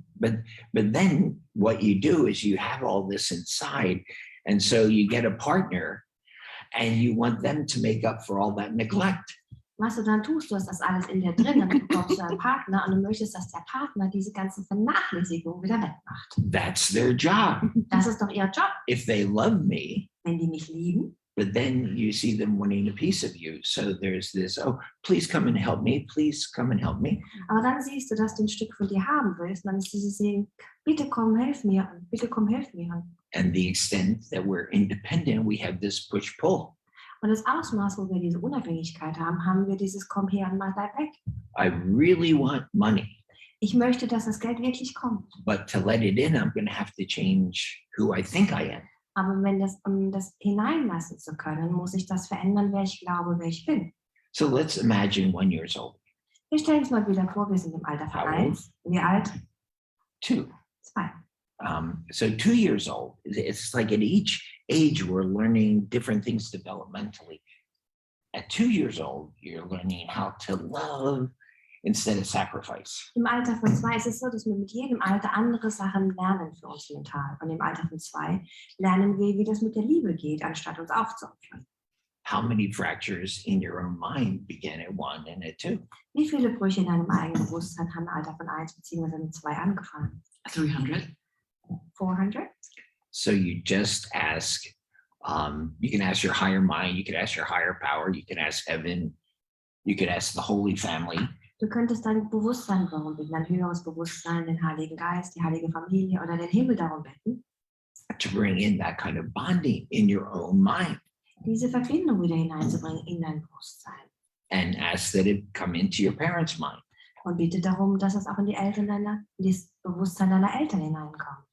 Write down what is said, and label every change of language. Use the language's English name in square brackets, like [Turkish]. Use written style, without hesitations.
[English] But then what you do is you have all this inside, and so you get a partner and you want them to make up for all that neglect. [German] Was du dann tust, du hast das alles in dir drin, dann bekommst du einen Partner und du möchtest, dass der Partner diese ganze Vernachlässigung wieder wegmacht. [English] That's their job. [German] Das ist doch ihr Job, [English] If they love me, [German] wenn die mich lieben. [English] but then you see them wanting a piece of you. So there's this, oh, please come and help me. Please come and help me. [German] Aber dann siehst du, dass du ein Stück von dir haben willst. Und dann ist dieses Sehen, bitte komm, hilf mir. Bitte komm, hilf mir. [English] And the extent that we're independent, we have this push-pull. [German] Und das Ausmaß, wo wir diese Unabhängigkeit haben, haben wir dieses komm her und mal bleib weg. [English] I really want money, [German] Ich möchte, dass das Geld wirklich kommt. [English] but to let it in, I'm going to have to change who I think I am. [German] Aber um das hineinlassen zu können, muss ich das verändern, wer ich glaube, wer ich bin. [English] So let's imagine 1 year old, [German] Wir stellen uns mal wieder vor, wir sind im Alter von [English] How old? [German] 1. Wie alt? 2. 2. [English] So 2 years old, it's like at each age, we're learning different things developmentally. At 2 years old, you're learning how to love instead of sacrifice. [German] Im Alter von 2 ist es so, dass wir mit jedem Alter andere Sachen lernen für uns mental. Und im Alter von 2 lernen wir, wie das mit der Liebe geht, anstatt uns aufzuopfern. [English] How many fractures in your own mind began at 1 and at 2? [German] Wie viele Brüche in deinem eigenen Bewusstsein haben im Alter von 1 bzw. mit 2 angefangen? 300. 400? [English] So you just ask, you can ask your higher mind, you can ask your higher power, you can ask heaven, you can ask the Holy Family. [German] Du könntest dein Bewusstsein darum bitten, dein höheres Bewusstsein, den Heiligen Geist, die heilige Familie oder den Himmel darum bitten, [English] to bring in that kind of bonding in your own mind. [German] diese Verbindung wieder hineinzubringen in dein Bewusstsein. [English] and ask that it come into your parents' mind. [German] Und bitte darum, dass es auch in in das Bewusstsein deiner Eltern hineinkommt.